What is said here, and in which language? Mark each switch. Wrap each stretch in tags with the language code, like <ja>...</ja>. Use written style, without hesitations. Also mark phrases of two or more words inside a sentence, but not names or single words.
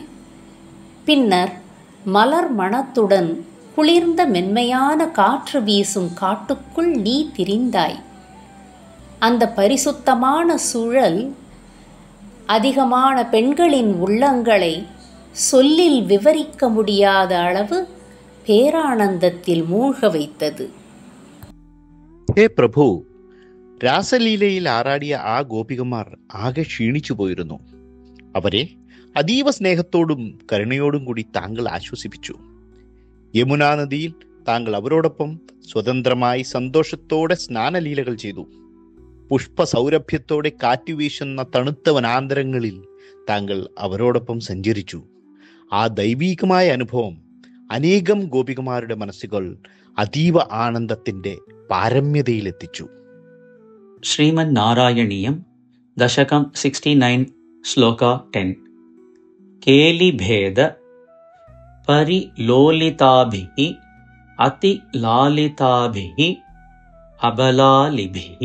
<ta>பின்னர் மலர் மணத்துடன் குளிர்ந்த மென்மையான காற்று வீசும் காட்டுக்குள் நீ திரிந்தாய். அந்த பரிசுத்தமான சூழல் அதிகமான பெண்களின் உள்ளங்களை சொல்லில் விவரிக்க முடியாத அளவு பேரானந்தத்தில் மூழ்க வைத்தது.</ta> <ml>ഹേ പ്രഭു, രാസലീലയിൽ ആറാടിയ ആ ഗോപികമാർ ആകെ ക്ഷീണിച്ചു പോയിരുന്നു. അവരെ അതീവ സ്നേഹത്തോടും കരുണയോടും കൂടി താങ്കൾ ആശ്വസിപ്പിച്ചു. യമുനാ നദിയിൽ താങ്കൾ അവരോടൊപ്പം സ്വതന്ത്രമായി സന്തോഷത്തോടെ സ്നാനലീലകൾ ചെയ്തു. പുഷ്പസൗരഭ്യത്തോടെ കാറ്റുവീശുന്ന തണുത്ത വനാന്തരങ്ങളിൽ താങ്കൾ അവരോടൊപ്പം സഞ്ചരിച്ചു. ആ ദൈവീകമായ അനുഭവം അനേകം ഗോപികമാരുടെ മനസ്സുകൾ അതീവ ആനന്ദത്തിന്റെ പാരമ്യതയിലെത്തിച്ചു.</ml> <sa>श्रीमद् नारायणीयम्, दशकम् 69, श्लोक 10. केलि भेद परिलोलिताभिः अति ललिताभिः अबलालिभिः.</sa>